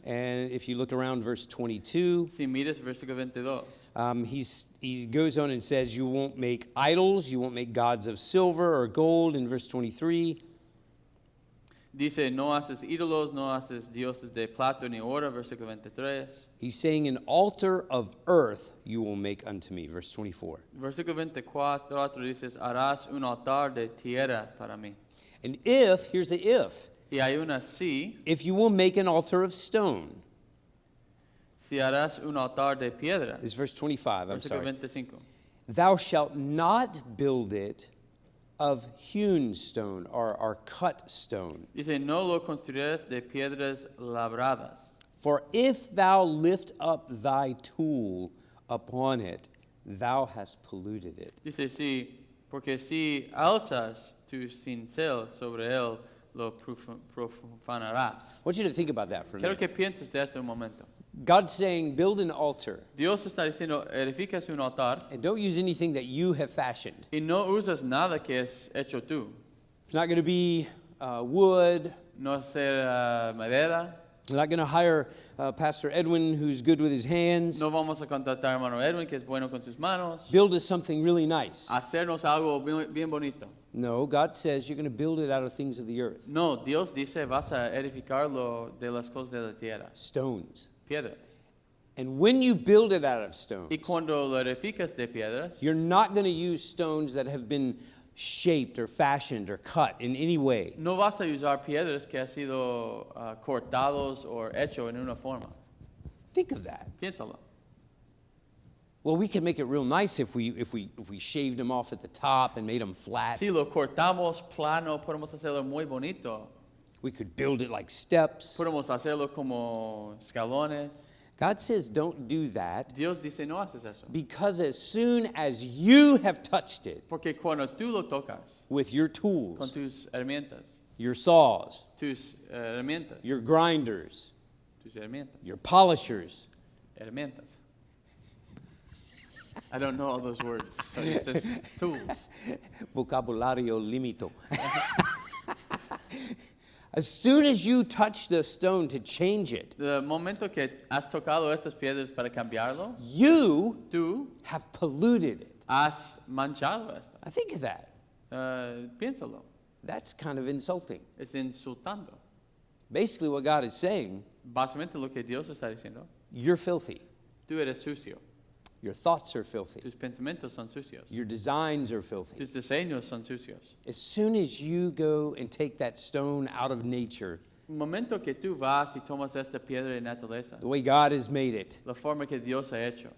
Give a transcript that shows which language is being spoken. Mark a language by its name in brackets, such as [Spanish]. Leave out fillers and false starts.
[English] And if you look around verse 22, [Spanish] Si miras versículo 22, [English] he goes on and says, you won't make idols, you won't make gods of silver or gold in verse 23. [Spanish] dice, no haces ídolos, no haces dioses de plata ni oro, versículo 23. [English] He's saying, an altar of earth you will make unto me, verse 24. [Spanish] Versículo 24 dices, harás un altar de tierra para mí. [English] And here's the if. [Spanish] Y hay una sí, [English] If you will make an altar of stone, [Spanish] si harás un altar de piedra. [English] is verse 25, I'm [Spanish] Versículo [English] sorry. [Spanish] 25. [English] Thou shalt not build it of hewn stone or cut stone. [Spanish] Dice, no lo construirás de piedras labradas. [English] For if thou lift up thy tool upon it, thou hast polluted it. [Spanish] Dice, sí, porque si alzas tu cincel sobre él, lo profanarás. [English] I want you to think about that for a [Spanish] Quiero [English] minute. [Spanish] que pienses de esto un momento. [English] God's saying, build an altar, [Spanish] Dios está diciendo, edificas un altar [English] and don't use anything that you have fashioned. [Spanish] y no usas nada que es hecho tú. [English] It's not going to be wood. [Spanish] No ser madera. [English] You're not going to hire Pastor Edwin, who's good with his hands. [Spanish] No vamos a contratar a hermano Edwin, que es bueno con sus manos. [English] Build us something really nice. [Spanish] Hacernos algo bien bonito. [English] No, God says you're going to build it out of things of the earth. [Spanish] No, Dios dice, vas a edificarlo de las cosas de la tierra. [English] Stones. [Spanish] Piedras. [English] And when you build it out of stones, [Spanish] Y cuando lo edificas de piedras, [English] you're not going to use stones that have been shaped or fashioned or cut in any way. [Spanish] no vas a usar piedras que han sido cortados o hecho en una forma. [English] Think of that. [Spanish] Piénsalo. [English] Well, we can make it real nice if we shaved them off at the top and made them flat. [Spanish] Si lo cortamos plano, podemos hacerlo muy bonito. [English] We could build it like steps. [Spanish] Podemos hacerlo como escalones. [English] God says don't do that [Spanish] Dios dice, no haces eso. [English] because as soon as you have touched it [Spanish] Porque cuando tú lo tocas [English] with your [Spanish] con [English] tools, [Spanish] tus herramientas, [English] your saws, [Spanish] tus herramientas, [English] your grinders, [Spanish] tus herramientas, [English] your polishers, [Spanish] herramientas. [English] I don't know all those words, so it's just tools. [Spanish] vocabulario limito. [English] As soon as you touch the stone to change it, The [Spanish] momento que has tocado estas piedras para cambiarlo, [English] you [Spanish] tú [English] have polluted it. [Spanish] has manchado esto. [English] I think of that. [Spanish] Piénsalo, [English] That's kind of insulting. [Spanish] es insultando. [English] Basically, what God is saying, [Spanish] Básicamente lo que Dios está diciendo, [English] you're filthy. [Spanish] tú eres sucio, [English] Your thoughts are filthy. [Spanish] tus pensamientos son sucios, [English] Your designs are filthy. [Spanish] tus diseños son sucios. [English] As soon as you go and take that stone out of nature, [Spanish] Un momento que tú vas y tomas esta piedra de naturaleza, [English] the way God has made it, [Spanish] la forma que Dios ha hecho,